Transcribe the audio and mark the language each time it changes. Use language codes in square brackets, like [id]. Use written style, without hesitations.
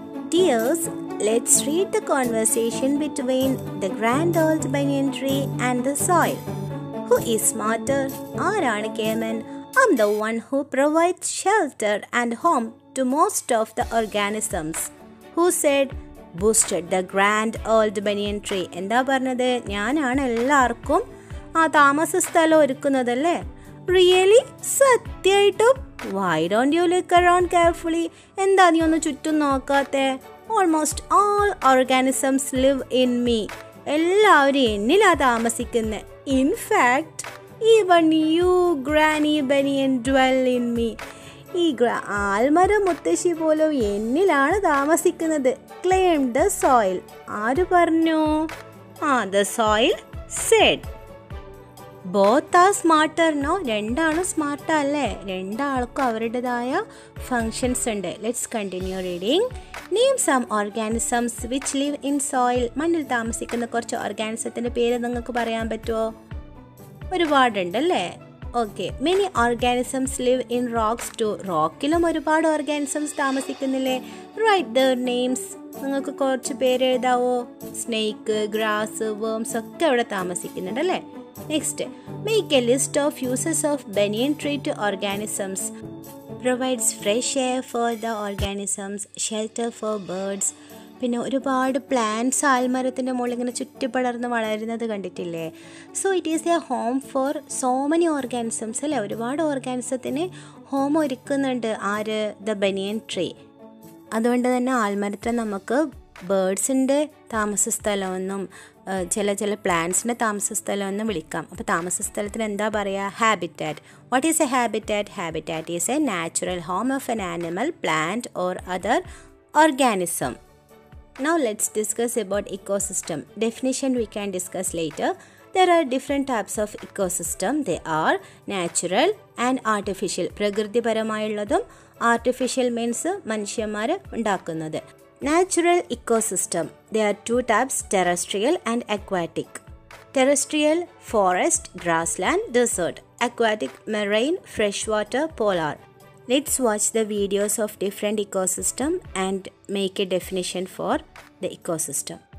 [en] Dears, let's read the conversation between the grand old banyan tree and the soil. Who is smarter? [ml] ആരാണ് കേമൻ? [en] I'm the one who provides shelter and home to most of the organisms. Who said? Boosted the grand old banyan tree. [ml] എന്താ പറഞ്ഞത്? ഞാനാണ് എല്ലാവർക്കും താമസ സ്ഥലം ഒരുക്കുന്നതല്ലേ? [en] Really? [ml] സത്യമായിട്ടും? [en] Why don't you look around carefully? [ml] എന്താ നീ ഒന്ന് ചുറ്റും നോക്കാത്തെ? [en] Almost all organisms live in me. [ml] എല്ലാവരും എന്നിലാ താമസിക്കുന്നത്. [en] In fact, even you, Granny Banyan, dwell in me. [ml] ഈ ആൽമര മുത്തശ്ശി പോലും എന്നിലാണ് താമസിക്കുന്നത്. [en] Claim the soil. [ml] ആര് പറഞ്ഞു? [en] The soil said. Both are smarter, no? [ml] രണ്ടാളും സ്മാർട്ട് അല്ലേ? രണ്ടാൾക്കും അവരുടേതായ ഫങ്ഷൻസ് ഉണ്ട്. [en] Let's continue reading. Name some organisms which live in soil. [ml] മണ്ണിൽ താമസിക്കുന്ന കുറച്ച് ഓർഗാനിസത്തിൻ്റെ പേര് നിങ്ങൾക്ക് പറയാൻ പറ്റുമോ? ഒരുപാടുണ്ടല്ലേ? Okay. [en] Many organisms live in rocks too. [ml] റോക്കിലും ഒരുപാട് ഓർഗാനിസംസ് താമസിക്കുന്നില്ലേ? [en] Write their names. [ml] നിങ്ങൾക്ക് കുറച്ച് പേര് എഴുതാവോ? സ്നേക്ക്, ഗ്രാസ്, വേംസ് ഒക്കെ അവിടെ താമസിക്കുന്നുണ്ടല്ലേ? [en] Next, make a list of uses of banyan tree to organisms. Provides fresh air for the organisms, shelter for birds. [ml] പിന്നെ ഒരുപാട് plants ആൽമരത്തിൻ്റെ മുകളിൽ ഇങ്ങനെ ചുറ്റിപ്പടർന്ന് വളരുന്നത് കണ്ടിട്ടില്ലേ? [en] so it is a home for so many organisms [ml] അല്ലേ? ഒരുപാട് ഓർഗാനിസത്തിന് ഹോം ഒരുക്കുന്നുണ്ട് ആര്? [en] The banyan tree. [ml] അതുകൊണ്ട് തന്നെ ആൽമരത്തെ നമുക്ക് ബേർഡ്സിൻ്റെ താമസ സ്ഥലമെന്നും ചില പ്ലാന്റ്സിൻ്റെ താമസ സ്ഥലമെന്നും വിളിക്കാം. അപ്പോൾ താമസ സ്ഥലത്തിന് എന്താ പറയുക? Habitat. [en] What is a habitat? Habitat is a natural home of an animal, plant or other organism. Now let's discuss about ecosystem. Definition we can discuss later. There are different types of ecosystem. They are natural and artificial. [ml] പ്രകൃതിപരമായുള്ളതും [en] artificial means [ml] മനുഷ്യന്മാർ ഉണ്ടാക്കുന്നത്. [en] Natural ecosystem. There are two types: terrestrial and aquatic. Terrestrial, forest, grassland, desert. Aquatic, marine, freshwater, polar. Let's watch the videos of different ecosystem and make a definition for the ecosystem.